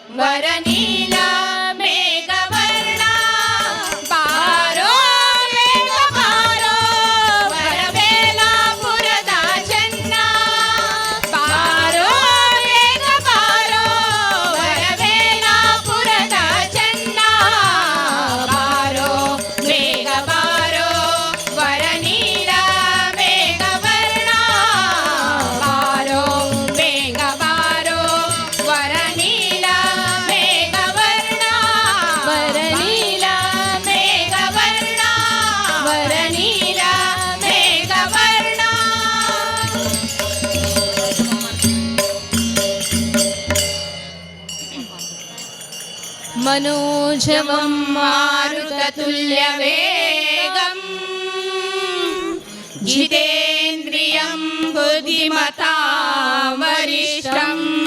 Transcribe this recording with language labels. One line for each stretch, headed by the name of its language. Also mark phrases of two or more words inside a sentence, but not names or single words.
Kannada: ವರನೀಲ ಮೇಘವರ್ಣ ಬಾರೋ ಮೇಘ ಬಾರೋ वरवेलापुರದ ಚೆನ್ನ ಬಾರೋ ಮೇಘ ಬಾರೋ ವರವೇಲಾಪುರದ ಚೆನ್ನ ಬಾರೋ ಮೇಘ ಬಾರೋ ವರನೀಲ ಮೇಘವರ್ಣ ಬಾರೋ ಮೇಘ ಬಾರೋ ವರನೀಲ ಮೇಘವರ್ಣ ವರನೀಲ ಮೇಘವರ್ಣ ವರನೀಲ ಮೇಘವರ್ಣ
Sanskrit: मनोजवं मारुततुल्यवेगम् जितेन्द्रियं बुद्धिमतां वरिष्ठम्